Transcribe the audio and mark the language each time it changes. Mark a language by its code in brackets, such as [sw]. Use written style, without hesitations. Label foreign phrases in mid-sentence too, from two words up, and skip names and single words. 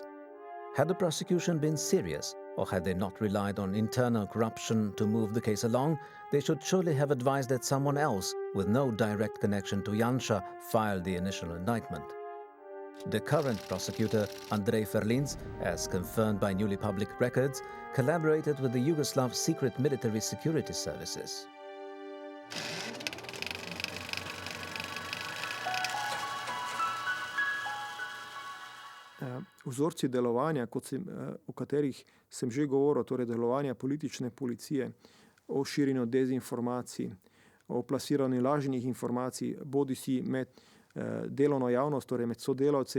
[en] Had the prosecution been serious, or had they not relied on internal corruption to move the case along, they should surely have advised that someone else, with no direct connection to Jansa, filed the initial indictment. The current prosecutor, Andrej Ferlinc, as confirmed by newly public records, collaborated with the Yugoslav secret military security services. [sl] Vzorci delovanja, o katerih sem že govoril, torej delovanja politične policije, o širjenju dezinformacij, o plasiranju lažnih informacij, bodisi med delovno javnost, torej med sodelavce,